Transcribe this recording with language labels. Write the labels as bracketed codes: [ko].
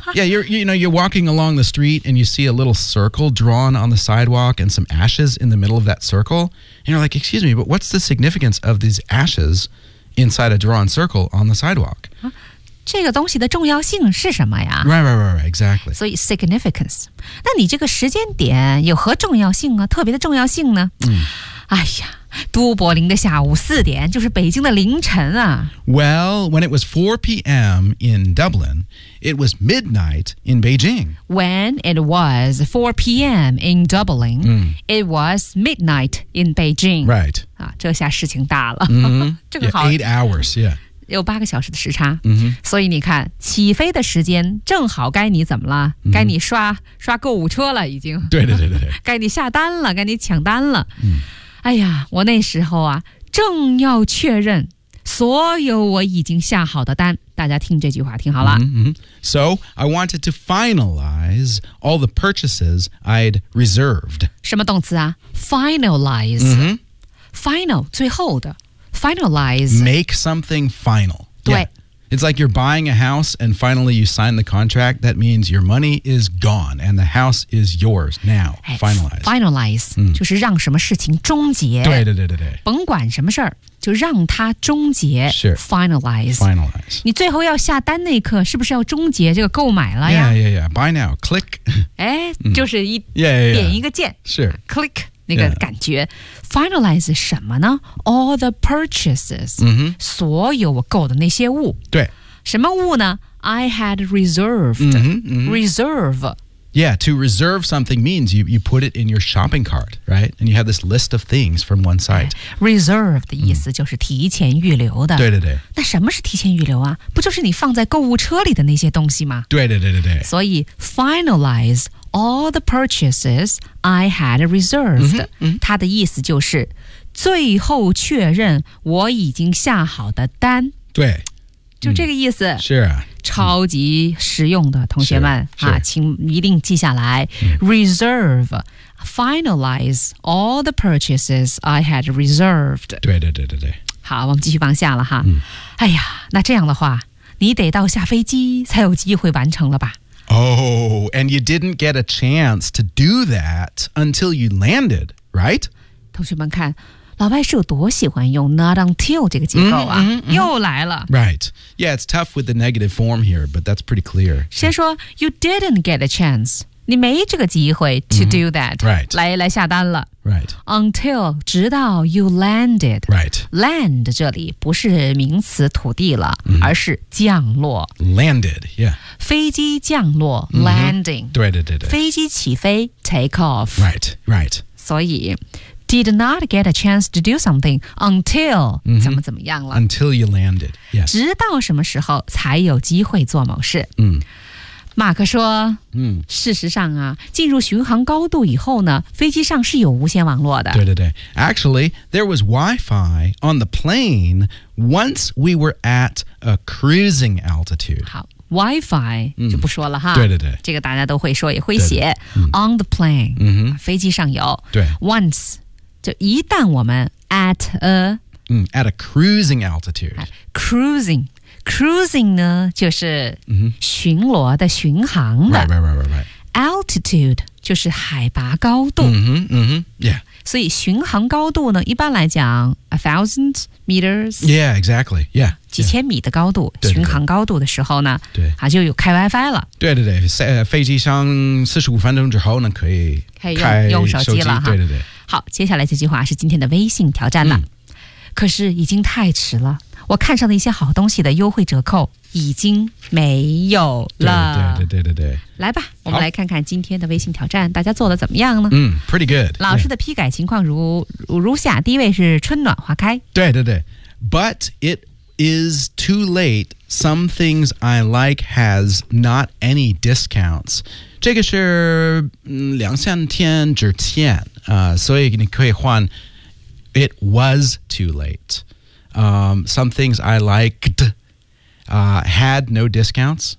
[en] Yeah, you're walking along the street and you see a little circle drawn on the sidewalk and some ashes in the middle of that circle. And you're like, excuse me, but what's the significance of these ashes inside a drawn circle on the sidewalk? [zh] 这个东西的重要性是什么呀 [en] Right, exactly. [zh] 所以 significance. 那你这个时间点有何重要性啊特别的重要性呢、哎呀都柏林的下午四点，就是北京的凌晨啊。 [en] Well, when it was 4 p.m. in Dublin, it was midnight in Beijing. When it was 4 p.m. in Dublin,、mm. it was midnight in Beijing. Right. [zh] 啊，这下事情大了。 [en] Mm-hmm. [zh] 正好 [en] 8 hours, yeah. [zh] 有八个小时的时差、mm-hmm. 所以你看起飞的时间正好该你怎么了、mm-hmm. 该你刷购物车了已经对对对对该你下单了该你抢单了、mm. 哎呀我那时候啊正要确认所有我已经下好的单大家听这句话听好了、 mm-hmm. [en] So I wanted to finalize all the purchases I'd reserved [zh] 什么动词啊 Finalize、 mm-hmm. [en] Final 最后的Finalize. Make something final. 对、yeah. It's like you're buying a house and finally you sign the contract. That means your money is gone and the house is yours now. Finalize. [zh] Finalize.、嗯、就是让什么事情终结。对对对对对。甭管什么事儿就让它终结。是。 [en] Finalize. Finalize. [zh] 你最后要下单那一刻是不是要终结这个购买了呀 [en] Yeah, yeah, yeah. Buy now. Click. [zh] 哎就是一、 [en] 嗯、yeah, yeah, yeah. [zh] 点一个键。是。 [en] Click. [zh] 那个感觉、 [en] yeah. Finalize [zh] 什么呢 [en] All the purchases、 mm-hmm. [zh] 所有我购的那些物对什么物呢 [en] I had reserved mm-hmm, mm-hmm. Reserve Yeah, to reserve something means you put it in your shopping cart, right? And you have this list of things from one site [zh] Reserve 的意思就是提前预留的、 mm. 对对对那什么是提前预留啊不就是你放在购物车里的那些东西吗对对对对对所以 [en] finalizeAll the purchases I had reserved. [zh] 它的意思就是最后确认我已经下好的单。对。就这个意思。是啊。超级实用的同学们。是啊。请一定记下来。 [en] Reserve. Finalize all the purchases I had reserved. [zh] 对对对对对。好我们继续往下了哈。哎呀那这样的话你得到下飞机才有机会完成了吧。 [en] Oh, and you didn't get a chance to do that until you landed, right? [zh] 同学们看，老外是有多喜欢用 not until 这个结构啊， [en] mm-hmm, mm-hmm. [zh] 又来了。 [en] Right. Yeah, it's tough with the negative form here, but that's pretty clear. [zh] 先说 you didn't get a chance, 你没这个机会 to do that, [en] right. [zh] 来下单了。 [en] Right. Until, [zh] 直到 [en] you landed. Right. [zh] Land 这里不是名词土地了、mm-hmm. 而是降落。 [en] Landed, yeah. [zh] 飞机降落、mm-hmm. landing. 对对对对。飞机起飞 take off. [en] Right, right. [zh] 所以 [en] did not get a chance to do something until、mm-hmm. [zh] 怎么怎么样了。 [en] Until you landed, yes. [zh] 直到什么时候才有机会做某事。嗯、mm.。马克说、嗯、事实上啊进入巡航高度以后呢飞机上是有无线网络的。对对对。 [en] Actually, there was Wi-Fi on the plane once we were at a cruising altitude. [zh] 好 ,Wi-Fi、嗯、就不说了哈。对对对。这个大家都会说也会写。对对对 [en] 嗯、on the plane,、嗯、 [zh] 飞机上有。对。 Once, 就一旦我们 [en] at a,、嗯、at a cruising altitude. [zh] Cruising. Cruising 呢就是巡逻的、 mm-hmm. 巡航的 [en] right, right, right, right. [zh] Altitude 就是海拔高度、 [en] mm-hmm, mm-hmm. Yeah. [zh] 所以巡航高度呢一般来讲 1,000 meters [en] Yeah, exactly yeah, [zh] 几千米的高度、 [en] yeah. [zh] 巡航高度的时候呢对对、啊、就有开 Wi-Fi 了对对对飞机上45分钟之后呢可以开手 用手机了哈对对对好接下来这句话是今天的微信挑战了、嗯、可是已经太迟了我看上的一些好东西的优惠折扣已经没有了。对对对对对。来吧我们来看看今天的微信挑战大家做的怎么样呢 [en] 嗯 ,pretty good. [zh] 老师的批改情况如下第一位是春暖花开。对对对。 [en] But it is too late. Some things I like has not any discounts. [zh] 这个是两三天之前、所以你可以换 [en] It was too late. Some things I liked、had no discounts.